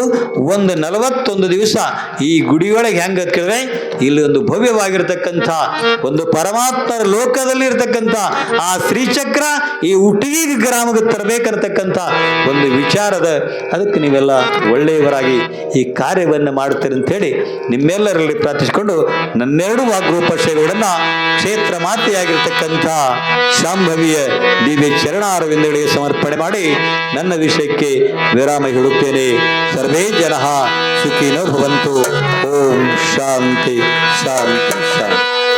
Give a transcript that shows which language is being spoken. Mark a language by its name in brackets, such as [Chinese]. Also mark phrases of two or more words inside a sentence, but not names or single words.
[Kannada] 41 ದಿವಸ ಈ ಗುಡಿಯೊಳಗೆ ಹೆಂಗೆ ಕೇಳಿದ್ರೆ ಇಲ್ಲಿ ಭವ್ಯವಾಗಿರ್ತಕ್ಕಂಥ ಪರಮಾತ್ಮರ ಲೋಕದಲ್ಲಿ ಇರ್ತಕ್ಕಂಥ ಆ ಶ್ರೀಚಕ್ರ ಈ ಉಟಗಿ ಗ್ರಾಮಕ್ಕೆ ತರಬೇಕನ್ನತಕ್ಕಂಥ ವಿಚಾರದ, ಅದಕ್ಕೆ ನೀವೆಲ್ಲ ಒಳ್ಳೆಯವರಾಗಿ ಈ ಕಾರ್ಯವನ್ನು ಮಾಡುತ್ತೀರಿ ಅಂತೇಳಿ ನಿಮ್ಮೆಲ್ಲರಲ್ಲಿ ಪ್ರಾರ್ಥಿಸಿಕೊಂಡು ನನ್ನೆರಡು ವಾಗ್ರೂಪ ಸೇವೆಗಳನ್ನು ಕ್ಷೇತ್ರ ಮಾತೆಯಾಗಿರ್ತಕ್ಕಂಥ ಶಾಂಭವಿಯ ದಿವ್ಯ ಚರಣಾರವಿಂದಗಳಿಗೆ ಸಮರ್ಪಣೆ ಮಾಡಿ ನನ್ನ ವಿಷಯಕ್ಕೆ ವಿರಾಮ ಹೇಳುತ್ತೇನೆ. [Sanskrit] ಸರ್ವೇ ಜನಃ ಸುಖಿನೋ ಭವಂತು. ಓಂ ಶಾಂತಿ ಶಾಂತಿ ಶಾಂತಿ.